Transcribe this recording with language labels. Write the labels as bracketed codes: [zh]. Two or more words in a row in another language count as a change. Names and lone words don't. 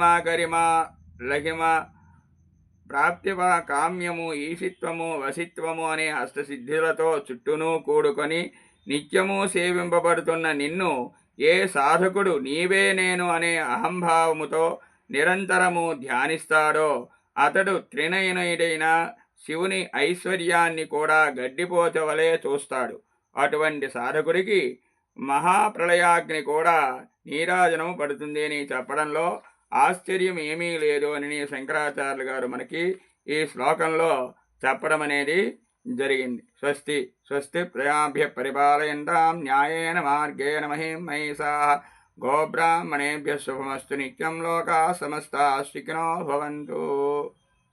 [te] గరిమ లహిమ ప్రాప్తివ కామ్యము ఈశిత్వము వసిత్వము అనే అష్టసిద్ధులతో చుట్టూను కూడుకొని నిత్యము సేవింపబడుతున్న నిన్ను ఏ సాధకుడు నీవే నేను అనే అహంభావముతో నిరంతరము ధ్యానిస్తాడో అతడు త్రినయనుడైన శివుని ఐశ్వర్యాన్ని కూడా గడ్డిపోచవలే చూస్తాడు. అటువంటి సాధకుడికి మహాప్రళయాగ్ని కూడా నీరాజనము పడుతుంది అని చెప్పడంలో ఆశ్చర్యం ఏమీ లేదు అని శంకరాచార్యులు గారు మనకి ఈ శ్లోకంలో చెప్పడం అనేది జరిగింది. [sa] స్వస్తి స్వస్తి ప్రజాభ్య పరిపాలయంతాం న్యాయేన మార్గేణ మహిం మహిషాః గోబ్రాహ్మణేభ్య శుభమస్తు నిత్యం లోకాః సమస్తాః సుఖినో భవంతు.